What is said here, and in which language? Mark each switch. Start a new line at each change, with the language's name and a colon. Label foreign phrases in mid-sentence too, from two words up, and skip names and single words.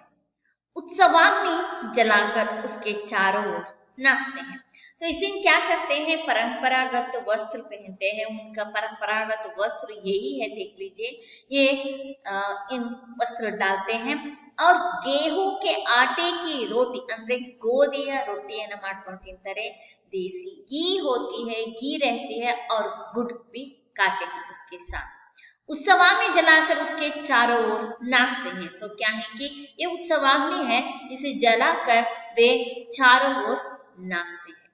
Hindi: उत्सवाग्नि जलाकर उसके चारों ओर नाचते हैं। तो इस दिन क्या करते हैं, परंपरागत वस्त्र पहनते हैं। उनका परंपरागत वस्त्र यही है, देख लीजिए, ये इन वस्त्र डालते हैं और गेहूं के आटे की रोटी
Kannada: ಅಂದ್ರೆ ಗೋಧಿಯ ರೊಟ್ಟಿಯನ್ನು ಮಾಡ್ಕೊಂಡು ತಿಂತಾರೆ।
Hindi: देसी घी होती है, घी रहती है और गुड़ भी खाते हैं उसके साथ। उत्सवाग्नि जलाकर उसके चारों ओर नाचते हैं। सो क्या है कि ये उत्सवाग्नि है, इसे जलाकर वे चारों ओर नाचते हैं।